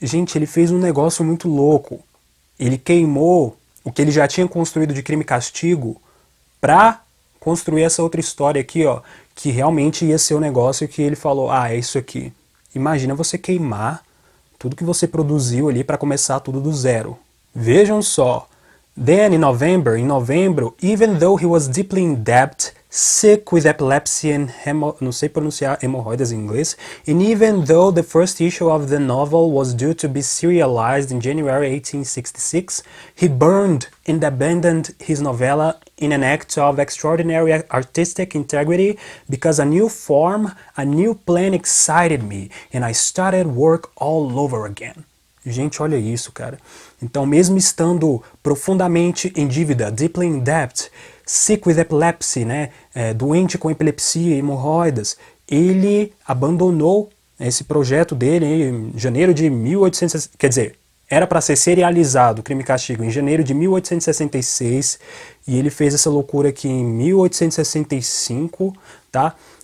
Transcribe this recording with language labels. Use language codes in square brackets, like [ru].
[pt] Gente, ele fez um negócio muito louco. Ele queimou o que ele já tinha construído de Crime e Castigo para construir essa outra história aqui, ó, que realmente ia ser o negócio que ele falou, é isso aqui. Imagina você queimar tudo que você produziu ali para começar tudo do zero. Vejam só. [en] Then, in novembro, even though he was deeply in debt, sick with epilepsy and não sei pronunciar hemorroidas em inglês, and even though the first issue of the novel was due to be serialized in January 1866, he burned and abandoned his novella in an act of extraordinary artistic integrity because a new form, a new plan excited me, and I started work all over again. [pt] Gente, olha isso, cara. Então, mesmo estando profundamente em dívida, deeply in debt, sick with epilepsy, né, doente com epilepsia, hemorroidas, ele abandonou esse projeto dele em janeiro de 1800, quer dizer, era para ser serializado, Crime e Castigo, em janeiro de 1866, e ele fez essa loucura aqui em 1865, tá?